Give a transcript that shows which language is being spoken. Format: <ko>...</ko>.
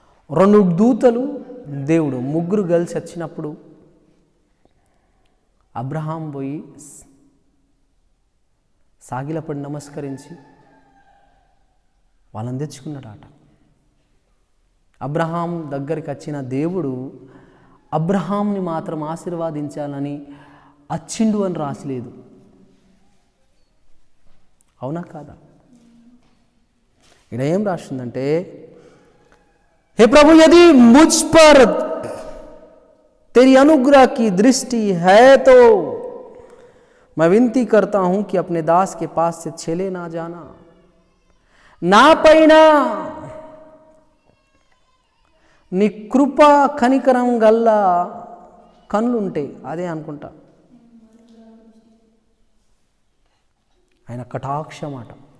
<te>2 దూతలు దేవుడు, ముగ్గురు కలిసి వచ్చినప్పుడు అబ్రహాం పోయి సాగిలపడి నమస్కరించి వాళ్ళని తెచ్చుకున్నాడట. అబ్రహాం దగ్గరికి వచ్చిన దేవుడు అబ్రహాంని మాత్రం ఆశీర్వాదించాలని వచ్చిండు అని రాసలేదు. అవునా కాదా? ఇక్కడ ఏం రాసిందంటే,</te> <hi>हे प्रभु यदि मुझ पर तेरी अनुग्रह की दृष्टि है तो मैं विनती करता हूं कि अपने दास के पास से छेले ना जाना.</hi> <te>నా పైన నీ కృప కనికరం గల్ల కన్నులుంటే, అదే అనుకుంటా ఆయన కటాక్షమాట.</te>